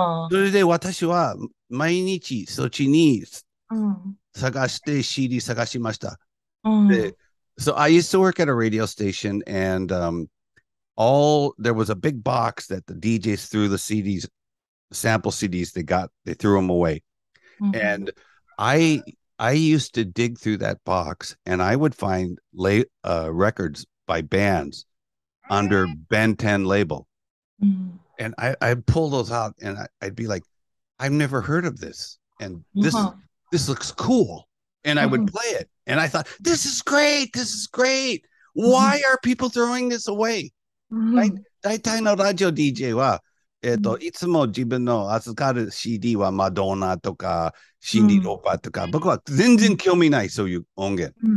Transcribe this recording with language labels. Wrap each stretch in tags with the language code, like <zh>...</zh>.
<ja>それで私は毎日そっちに探して CD 探しました。で、</ja> <en>So I used to work at a radio station, and there was a big box that the DJs threw the CDs, sample CDs they threw them away. And I used to dig through that box, and I would find records by bands under Ben 10 label. And I'd pull those out, and I'd be like, I've never heard of this. And this looks cool. And I would play it. And I thought, this is great. This is great. Why are people throwing this away?</en> <ja>大体のラジオ DJ は、いつも自分の預かる CD はマドンナとか、シンディ・ローパーとか、僕は全然興味ない、そういう音源。</ja>